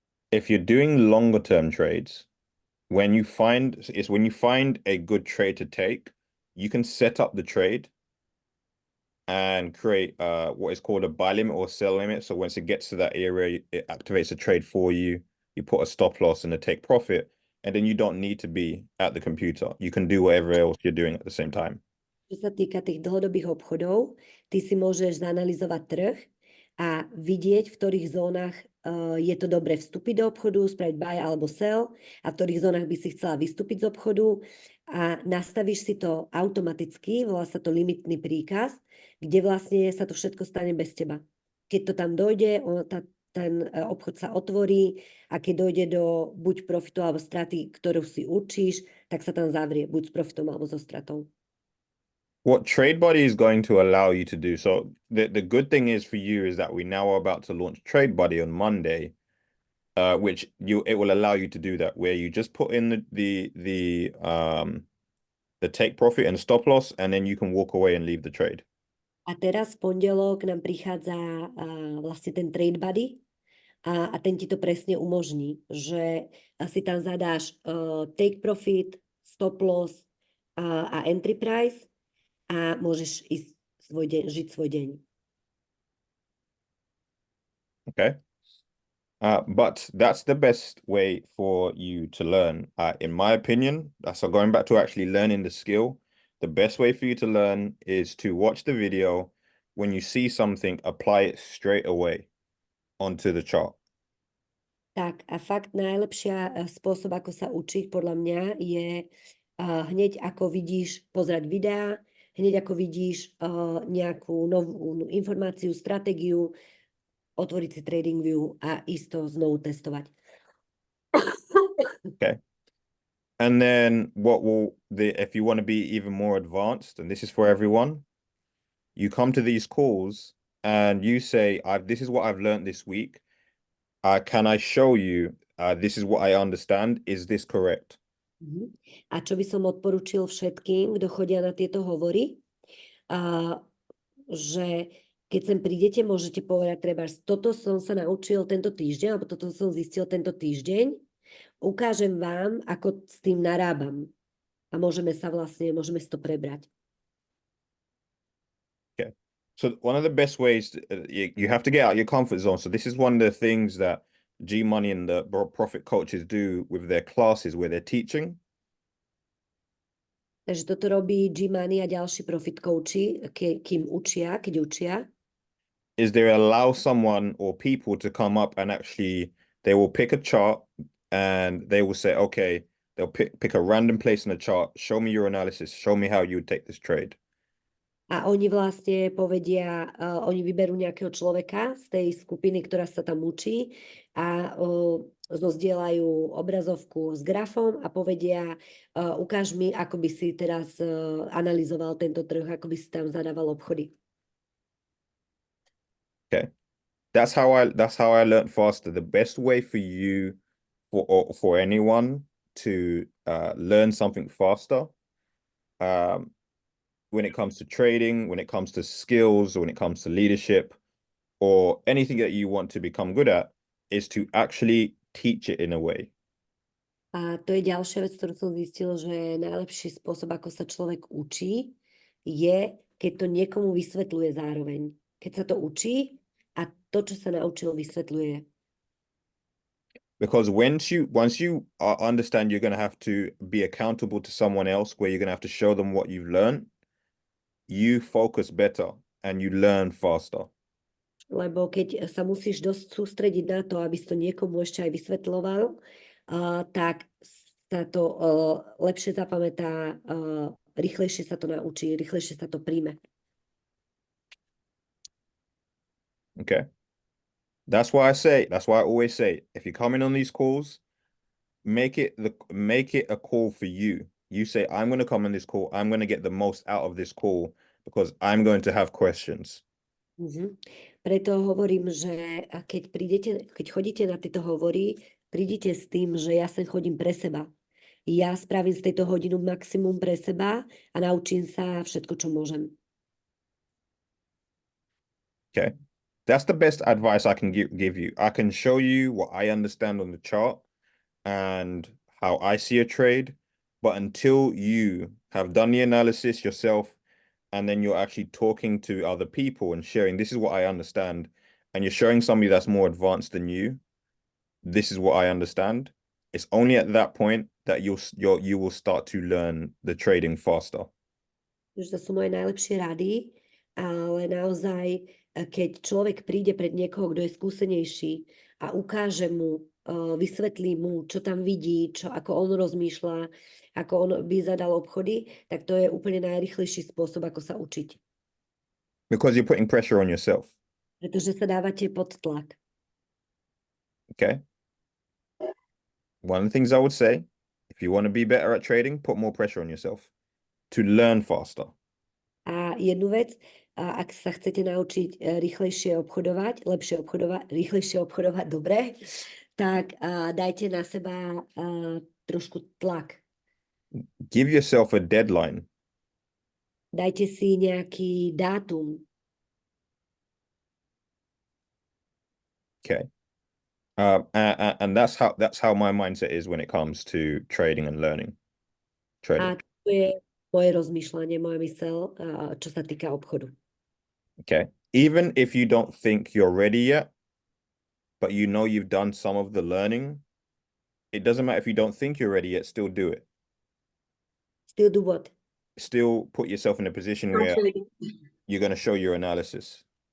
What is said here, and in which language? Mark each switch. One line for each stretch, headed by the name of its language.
English: If you're doing longer term trades, when you find a good trade to take, you can set up the trade and create what is called a buy limit or sell limit. So once it gets to that area, it activates a trade for you. You put a stop loss and a take profit, and then you don't need to be at the computer. You can do whatever else you're doing at the same time.
Slovak: Čo sa týka tých dlhodobých obchodov, ty si môžeš zanalyzovať trh a vidieť, v ktorých zónach je to dobre vstúpiť do obchodu, spraviť buy alebo sell, a v ktorých zónach by si chcela vystúpiť z obchodu, a nastavíš si to automaticky, volá sa to limitný príkaz, kde vlastne sa to všetko stane bez teba. Keď to tam dojde, ten obchod sa otvorí, a keď dojde do buď profitu alebo straty, ktorú si určíš, tak sa tam zavrie, buď s profitom alebo so stratou.
English: What TradeBuddy is going to allow you to do, so the good thing is for you is that we now are about to launch TradeBuddy on Monday, which it will allow you to do that, where you just put in the take profit and stop loss, and then you can walk away and leave the trade.
Slovak: A teraz v pondelok nám prichádza vlastne ten TradeBuddy, a ten ti to presne umožní, že si tam zadáš take profit, stop loss a entry price, a môžeš ísť žiť svoj deň.
English: Okay. But that's the best way for you to learn. In my opinion, so going back to actually learning the skill, the best way for you to learn is to watch the video. When you see something, apply it straight away onto the chart.
Slovak: Tak, a fakt najlepšia spôsob, ako sa učiť, podľa mňa, je hneď ako vidíš pozerať videá, hneď ako vidíš nejakú novú informáciu, stratégiu, otvoriť si TradingView a ísť to znovu testovať.
English: Okay. And then if you want to be even more advanced, and this is for everyone, you come to these calls and you say, this is what I've learned this week. Can I show you, this is what I understand. Is this correct?
Slovak: A čo by som odporučil všetkým, kto chodia na tieto hovory, že keď sem prídete, môžete povedať, trebárs, toto som sa naučil tento týždeň, alebo toto som zistil tento týždeň, ukážem vám, ako s tým narábam. A môžeme si to prebrať.
English: Okay. So one of the best ways, you have to get out of your comfort zone. So this is one of the things that G Money and the profit coaches do with their classes where they're teaching.
Slovak: Takže toto robí G Money a ďalší profit coachi, keď učia.
English: Is they allow someone or people to come up and actually, they will pick a chart and they will say, okay, they'll pick a random place in the chart, show me your analysis, show me how you would take this trade.
Slovak: A oni vlastne povedia, oni vyberú nejakého človeka z tej skupiny, ktorá sa tam učí, a zozdieľajú obrazovku s grafom a povedia, ukáž mi, ako by si teraz analyzoval tento trh, ako by si tam zadával obchody.
English: Okay. That's how I learned faster. The best way for you, for anyone to learn something faster, when it comes to trading, when it comes to skills, or when it comes to leadership, or anything that you want to become good at, is to actually teach it in a way.
Slovak: A to je ďalšia vec, ktorú som zistil, že najlepší spôsob, ako sa človek učí, je, keď to niekomu vysvetľuje zároveň. Keď sa to učí a to, čo sa naučil, vysvetľuje.
English: Because once you understand, you're going to have to be accountable to someone else, where you're going to have to show them what you've learned, you focus better and you learn faster.
Slovak: Lebo keď sa musíš dosť sústrediť na to, aby si to niekomu ešte aj vysvetľoval, tak sa to lepšie zapamätá, rýchlejšie sa to naučí, rýchlejšie sa to príjme.
English: Okay. That's why I always say, if you're coming on these calls, make it a call for you. You say, I'm going to come on this call. I'm going to get the most out of this call because I'm going to have questions.
Slovak: Preto hovorím, že keď chodíte na tieto hovory, prídite s tým, že ja sem chodím pre seba. Ja spravím z tejto hodinu maximum pre seba a naučím sa všetko, čo môžem.
English: Okay. That's the best advice I can give you. I can show you what I understand on the chart and how I see a trade, but until you have done the analysis yourself, and then you're actually talking to other people and sharing, this is what I understand, and you're showing somebody that's more advanced than you, this is what I understand. It's only at that point that you will start to learn the trading faster.
Slovak: To sú moje najlepšie rady, ale naozaj, keď človek príde pred niekoho, kto je skúsenejší a ukáže mu, vysvetlí mu, čo tam vidí, ako on rozmýšľa, ako on by zadal obchody, tak to je úplne najrýchlejší spôsob, ako sa učiť.
English: Because you're putting pressure on yourself.
Slovak: Pretože sa dávate pod tlak.
English: Okay. One of the things I would say, if you want to be better at trading, put more pressure on yourself to learn faster.
Slovak: A jednu vec, ak sa chcete naučiť rýchlejšie obchodovať, rýchlejšie obchodovať, dobre, tak dajte na seba trošku tlak.
English: Give yourself a deadline.
Slovak: Dajte si nejaký dátum.
English: Okay. And that's how my mindset is when it comes to trading and learning.
Slovak: A to je moje rozmýšľanie, moja myseľ, čo sa týka obchodu.
English: Okay. Even if you don't think you're ready yet, but you know you've done some of the learning, it doesn't matter if you don't think you're ready yet, still do it. Still do what? Still put yourself in a position where you're going to show your analysis.